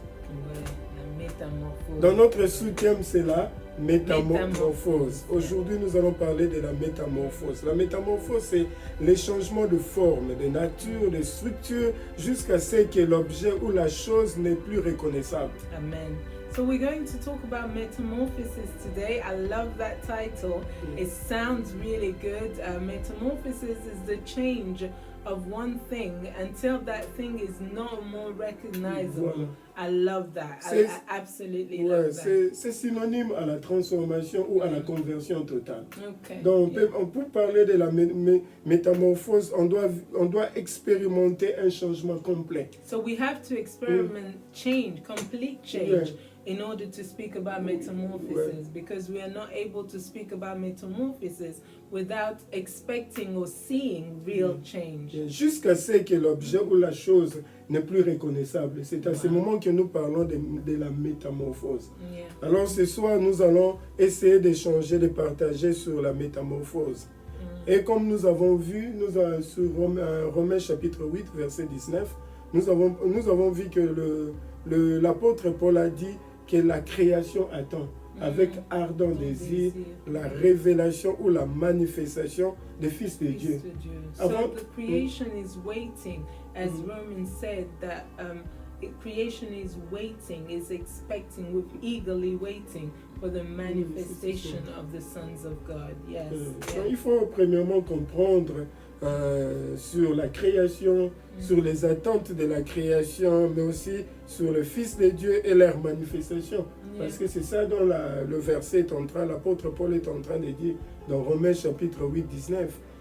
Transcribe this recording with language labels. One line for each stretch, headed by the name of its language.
French: Ouais, la métamorphose. Dans notre sous-thème, c'est la métamorphose. Aujourd'hui, nous allons parler de la métamorphose. La métamorphose, c'est les changements de forme, de nature, de structure, jusqu'à ce que l'objet ou la chose n'est plus reconnaissable. Amen.
English: So we're going to talk about metamorphosis today. I love that title. It sounds really good. Metamorphosis is the change of one thing until that thing is no more recognizable.
French: Voilà.
English: I love that. I absolutely love that.
French: C'est synonyme à la transformation ou à la conversion totale.
English: Okay.
French: Donc, pour parler de la métamorphose, on doit expérimenter un changement complet.
English: So we have to experiment change, complete change. In order to speak about metamorphosis, because we are not able to speak about metamorphosis without expecting or seeing real change.
French: Jusqu'à ce que l'objet ou la chose n'est plus reconnaissable. C'est à ce moment que nous parlons de la métamorphose.
English: Yeah.
French: Alors ce soir, nous allons essayer d'échanger, de partager sur la métamorphose. Et comme nous avons vu, sur Romains chapitre 8, verset 19, nous avons vu que l'apôtre Paul a dit que la création attend avec ardent désir la révélation ou la manifestation du Fils de Dieu.
English: So the creation is waiting, as Romans said, that creation is waiting, is expecting, with eagerly waiting for the manifestation of the sons of God. Yes.
French: Donc, il faut premièrement comprendre sur la création, sur les attentes de la création, mais aussi sur le Fils de Dieu et leur manifestation. Parce que c'est ça dont le verset l'apôtre Paul est en train de dire dans Romains chapitre 8, 19.